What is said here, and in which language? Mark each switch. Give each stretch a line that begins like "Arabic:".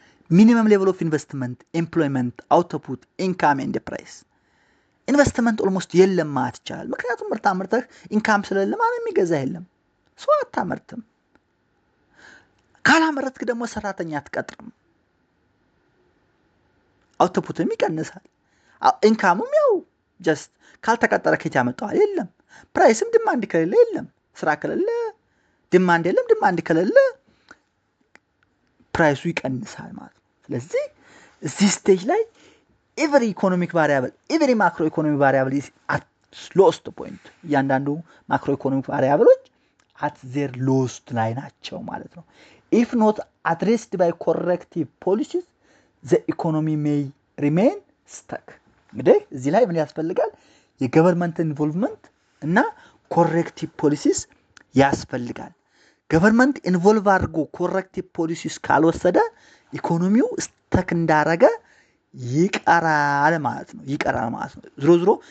Amharic: ሚኒመም ሌቨል ኦፍ ኢንቨስትመንት፣ ኤምፕሎይመንት፣ አውትፑት፣ ኢንካም ኤንድ ፕራይስ። ኢንቨስትመንት ኦልሞስት የለም ማለት ይቻላል። ምክንያቱም ምርት አምርተህ ኢንካም ስለሌለ ማንም የሚገዛ የለም። ሰው አታመርትም። ካላመረትክ ደግሞ ሰራተኛ አትቀጥርም። አውትፑትም ይቀንሳል። ኢንካሙም ያው ጀስት ካልተቀጠረ ከየት ያመጣዋል? የለም። ፕራይስም ዲማንድ ከሌለ የለም። ስራ ከሌለ ዲማንድ የለም። ዲማንድ ከሌለ ፕራይሱ ይቀንሳል ማለት ነው። ስለዚህ እዚህ ስቴጅ ላይ
English: every economic variable, every macroeconomic variable is at lowest point.
Amharic: እያንዳንዱ
English: macroeconomic variables at their lowest
Amharic: ላይ ናቸው ማለት ነው።
English: if not addressed by corrective policies, the economy may remain stuck.
Amharic: እንግዲህ እዚህ ላይ ምን ያስፈልጋል? የገቨርንመንት ኢንቮልቭመንት እና
English: corrective policies
Amharic: ያስፈልጋል። ገቨርንመንት ኢንቮልቭ አድርጎ corrective policies ካልወሰደ ኢኮኖሚው ስተክ እንዳረገ ይቀራል ማለት ነው። ዝሮ ዝሮ